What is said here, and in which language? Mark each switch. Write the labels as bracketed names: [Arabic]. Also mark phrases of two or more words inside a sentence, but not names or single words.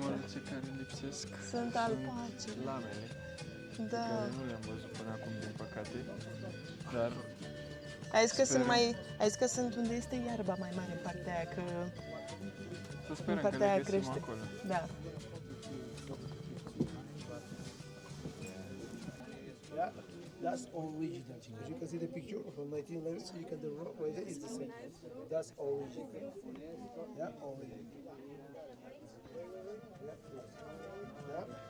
[Romanian] animăluțe care lipsesc Sunt alpace. lamele, Da. care nu le-am văzut până acum, din păcate, dar Ai zis că Sperăm. ai zis că sunt unde este iarba mai mare în partea aia, că să în sperăm că partea le aia găsim crește. acolo. Da. [English] Yeah, that's original. As you can see the picture from 1911, so you can the rock right there is the same. That's original. Yeah, original. Yeah.